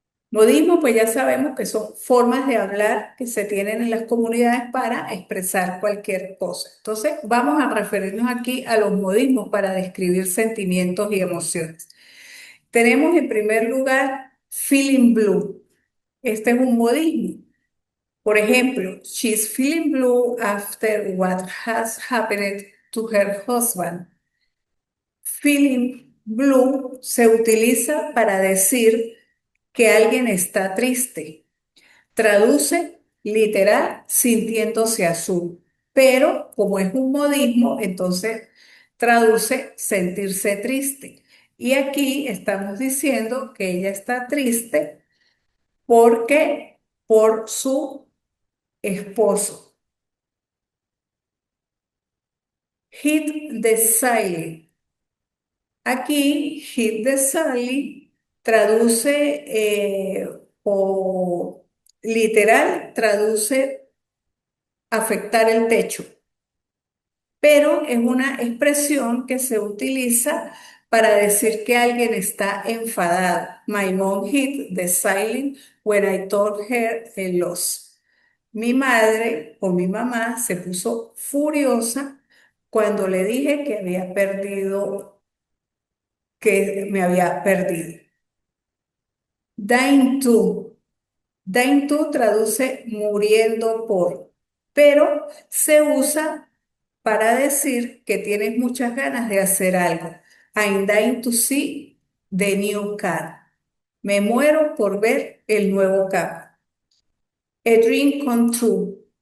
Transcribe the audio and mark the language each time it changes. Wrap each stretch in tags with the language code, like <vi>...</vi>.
<es>Modismo, pues ya sabemos que son formas de hablar que se tienen en las comunidades para expresar cualquier cosa. Entonces, vamos a referirnos aquí a los modismos para describir sentimientos y emociones. Tenemos en primer lugar feeling blue. Este es un modismo. Por ejemplo,</es> <en>she's feeling blue after what has happened to her husband.</en> <es>Feeling blue se utiliza para decir que alguien está triste. Traduce literal sintiéndose azul. Pero como es un modismo, entonces traduce sentirse triste. Y aquí estamos diciendo que ella está triste porque por su esposo. Hit the ceiling. Aquí, hit the ceiling traduce o literal traduce afectar el techo, pero es una expresión que se utiliza para decir que alguien está enfadado.</es> <en>My mom hit the ceiling when I told her a loss.</en> <es>Mi madre o mi mamá se puso furiosa cuando le dije que había perdido, que me había perdido. Dying to. Dying to traduce muriendo por, pero se usa para decir que tienes muchas ganas de hacer algo.</es> <en>I'm dying to see the new car.</en> <es>Me muero por ver el nuevo carro.</es> <en>A dream come true.</en>